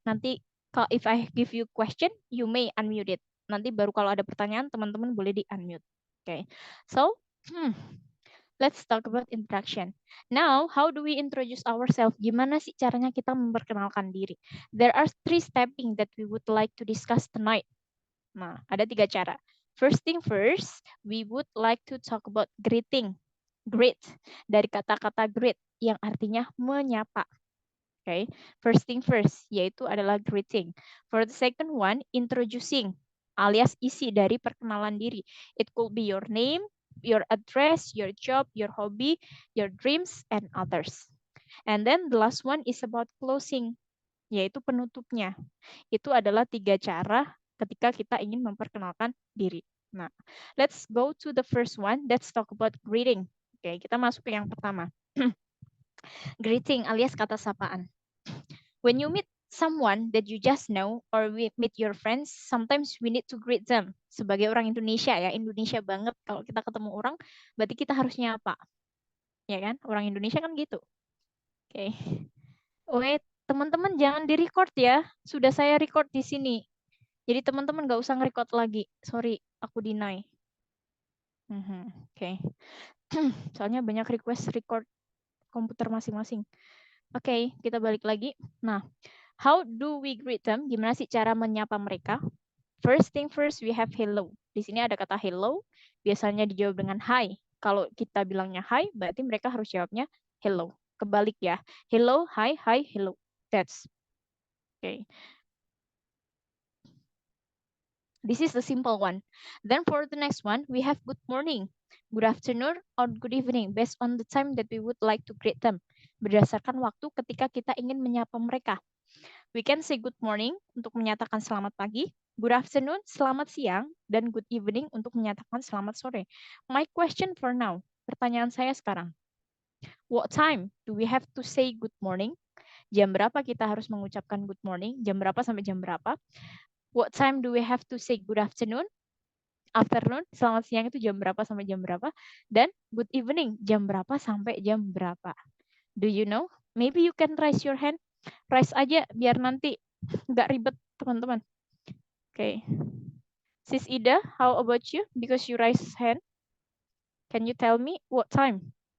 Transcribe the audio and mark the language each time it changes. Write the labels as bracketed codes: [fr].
[id] Nanti kalau [en] if I give you question, you may unmute it. [id] Nanti baru kalau ada pertanyaan, teman-teman boleh di-unmute. [en] Okay. So, let's talk about introduction. Now, how do we introduce ourselves? [id] Gimana sih caranya kita memperkenalkan diri? [en] There are 3 steps that we would like to discuss tonight. [id] Nah, ada 3 cara. [en] First thing first, we would like to talk about greeting. [id] Greet, dari kata-kata greet, yang artinya menyapa. Okay. [en] First thing first, [id] yaitu adalah [en] greeting. For the second one, introducing, [id] alias isi dari perkenalan diri. [en] It could be your name, your address, your job, your hobby, your dreams, and others. And then the last one is about closing, [id] yaitu penutupnya. Itu adalah 3 cara ketika kita ingin memperkenalkan diri. [en] Nah, let's go to the first one. Let's talk about greeting. [id] Oke, kita masuk ke yang pertama. Greeting alias kata sapaan. [en] When you meet someone that you just know or we meet your friends, sometimes we need to greet them. [id] Sebagai orang Indonesia ya, Indonesia banget kalau kita ketemu orang, berarti kita harus nyapa. Ya kan? Orang Indonesia kan gitu. Oke. Wait, teman-teman jangan di-record ya. Sudah saya record di sini. Jadi teman-teman nggak usah nge-record lagi. Sorry, aku deny. Oke. Soalnya banyak request record komputer masing-masing. Oke, kita balik lagi. Nah, [en] how do we greet them? [id] Gimana sih cara menyapa mereka? [en] First thing first, we have hello. [id] Di sini ada kata hello. Biasanya dijawab dengan hi. Kalau kita bilangnya hi, berarti mereka harus jawabnya hello. Kebalik ya. [en] Hello, hi, hi, hello. That's okay. This is the simple one. Then for the next one, we have good morning, good afternoon, or good evening based on the time that we would like to greet them. [id] Berdasarkan waktu ketika kita ingin menyapa mereka. [en] We can say good morning [id] untuk menyatakan selamat pagi, good afternoon, selamat siang, dan good evening untuk menyatakan selamat sore. [en] My question for now, [id] pertanyaan saya sekarang. [en] What time do we have to say good morning? [id] Jam berapa kita harus mengucapkan good morning? Jam berapa sampai jam berapa? [en] What time do we have to say good afternoon? [id] Afternoon, selamat siang itu jam berapa sampai jam berapa? Dan good evening, jam berapa sampai jam berapa? [en] Do you know? Maybe you can raise your hand. [id] Raise aja biar nanti nggak ribet teman-teman. Okay. [en] Sis Ida, how about you? Because you raise hand. Can you tell me what time?